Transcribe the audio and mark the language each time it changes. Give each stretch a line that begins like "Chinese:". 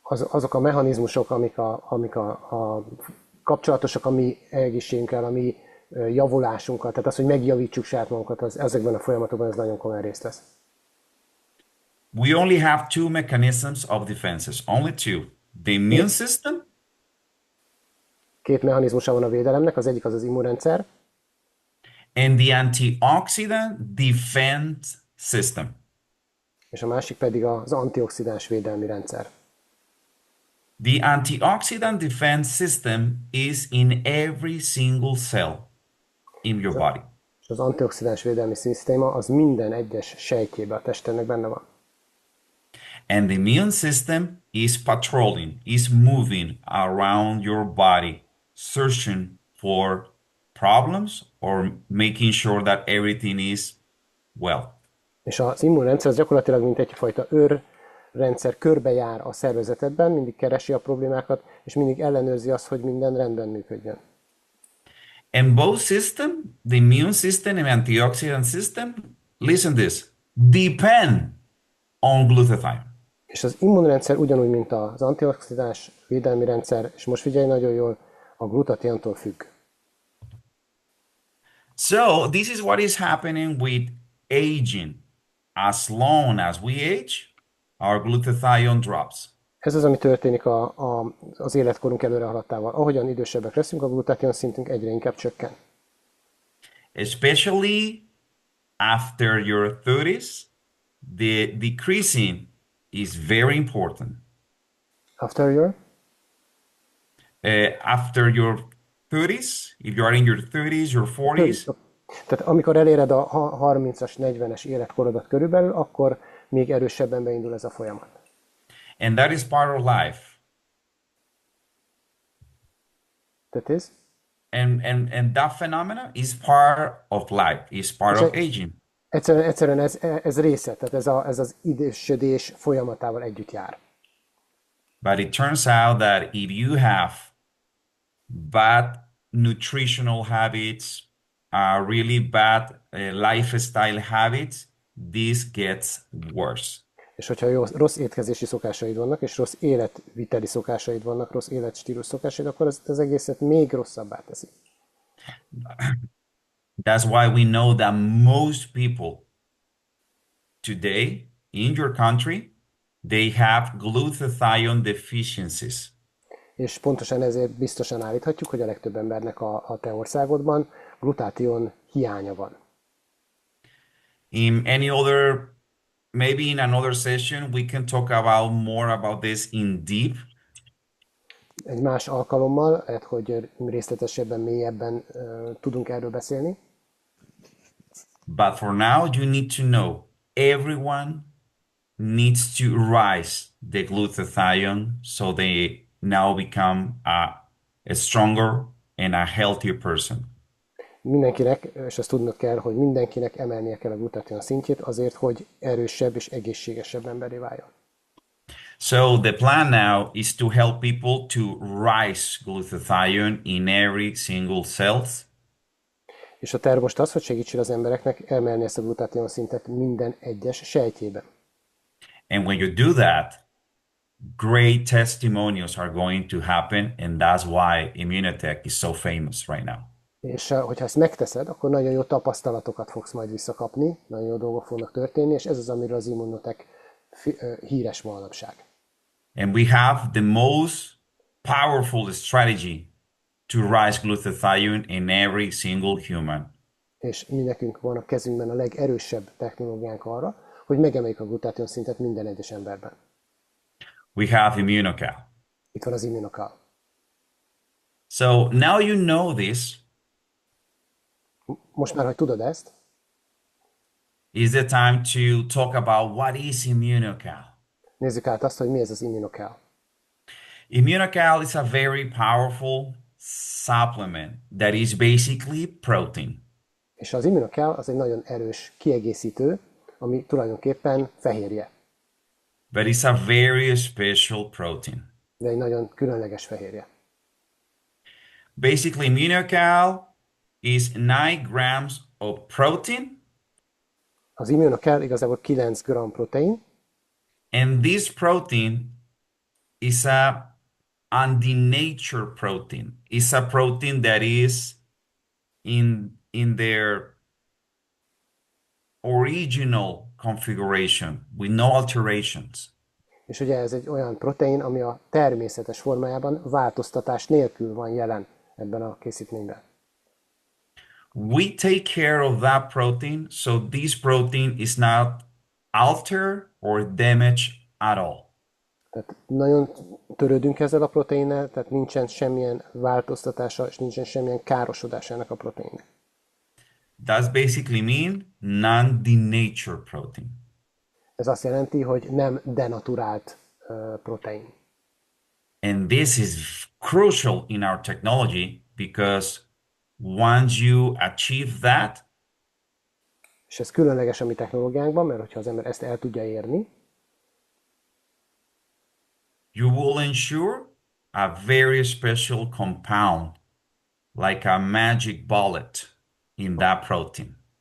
Hungarian: Azok a mechanizmusok, amik a kapcsolatosak a mi egészségünkkel, a mi javulásunkkal, tehát az, hogy megjavítsuk saját magunkat, ezekben a folyamatokban ez nagyon komoly részt vesz.
English: We only have two mechanisms of defenses, only two. The immune system.
Hungarian: Két mechanizmusa van a védelemnek, az egyik az az immunrendszer,
English: and the antioxidant defense system.
Hungarian: és a másik pedig az antioxidáns védelmi rendszer.
English: The antioxidant defense system is in every single cell in your body.
Hungarian: És az antioxidáns védelmi szisztéma az minden egyes sejtjében a testnek benne van.
English: And the immune system is patrolling, is moving around your body, searching for problems or making sure that everything is well.
Hungarian: És az immunrendszer az gyakorlatilag mint egyfajta őrrendszer, körbejár a szervezetedben, mindig keresi a problémákat, és mindig ellenőrzi azt, hogy minden rendben működjön.
English: And both system, the immune system and antioxidant system, listen this, depend on glutathione.
Hungarian: És az immunrendszer ugyanúgy, mint az antioxidáns védelmi rendszer, és most figyelj nagyon jól, a glutathiontól függ.
English: So this is what is happening with aging. As long as we age, our glutathione drops.
Hungarian: Ez az, ami történik az életkorunk előre haladtával. Ahogyan idősebbek leszünk, a glutathion szintünk egyre inkább csökken.
English: Especially after your 30s, the decreasing is very important. After your? After your 30s, if you are in your 30s, your 40s,
Hungarian: Tehát amikor eléred a 30-as, 40-es életkorodat körülbelül, akkor még erősebben beindul ez a folyamat.
English: and that is part of life. That is? And that phenomena is part of life, is part of aging.
Hungarian: Egyszerűen ez része, tehát ez az idősödés folyamatával együtt jár.
English: But it turns out that if you have bad nutritional habits, really bad lifestyle habits, this gets worse.
Hungarian: És hogyha rossz étkezési szokásaid vannak, és rossz életviteli szokásaid vannak, rossz életstílus szokásaid, akkor ez az egészet még rosszabbá teszi.
English: That's why we know that most people today in your country, they have glutathione deficiencies.
Hungarian: És pontosan ezért biztosan állíthatjuk, hogy a legtöbb embernek a te országodban glutátion hiánya van.
English: In any other, maybe in another session, we can talk about more about this in deep.
Hungarian: Egy más alkalommal, lehet, hogy részletesebben, mélyebben tudunk erről beszélni.
English: But for now, you need to know everyone needs to rise the glutathione so they now become a stronger and a healthier person.
Hungarian: Mindenkinek, és azt tudnod kell, hogy mindenkinek emelnie kell a glutathion szintjét azért, hogy erősebb és egészségesebb emberé váljon.
English: So the plan now is to help people to rise glutathione in every single cells.
Hungarian: És a terv most az, hogy segítsél az embereknek emelni ezt a glutathion szintet minden egyes sejtjében.
English: And when you do that, great testimonials are going to happen, and that's why immunotech is so famous right now.
Hungarian: És hogyha ezt megteszed, akkor nagyon jó tapasztalatokat fogsz majd visszakapni, nagyon jó dolgok fognak történni, és ez az, amiről az Immunotech híres manapság.
English: And we have the most powerful strategy to rise glutathione in every single human.
Hungarian: És mi nekünk van a kezünkben a legerősebb technológiánk arra, hogy megemeljük a glutathion szintet minden egyes emberben.
English: We have immunocal.
Hungarian: Itt van az Immunocal.
English: So now you know this,
Hungarian: Most már, hogy tudod ezt,
English: is the time to talk about what is immunocal.
Hungarian: nézzük át azt, hogy mi ez az Immunocal.
English: Immunocal is a very powerful supplement that is basically protein.
Hungarian: És az Immunocal az egy nagyon erős kiegészítő, ami tulajdonképpen fehérje,
English: But it's a very special protein.
Hungarian: de egy nagyon különleges fehérje.
English: Basically, immunocal is 9 grams of protein,
Hungarian: Az Immunocal igazából 9 g protein,
English: and this protein is a undenature protein. It's a protein that is in their original configuration with no alterations.
Hungarian: és ugye ez egy olyan protein, ami a természetes formájában változtatás nélkül van jelen ebben a készítményben.
English: We take care of that protein, so this protein is not altered or damaged at all.
Hungarian: Tehát nagyon törődünk ezzel a proteinnel, tehát nincsen semmilyen változtatása, és nincsen semmilyen károsodása ennek a proteinnek.
English: That's basically mean non-denatured protein.
Hungarian: Ez azt jelenti, hogy nem denaturált protein.
English: And this is crucial in our technology because once you achieve that,
Hungarian: És ez különleges a mi technológiánkban, mert hogyha az ember ezt el tudja érni,
English: you will ensure a very special compound, like a magic bullet in that protein.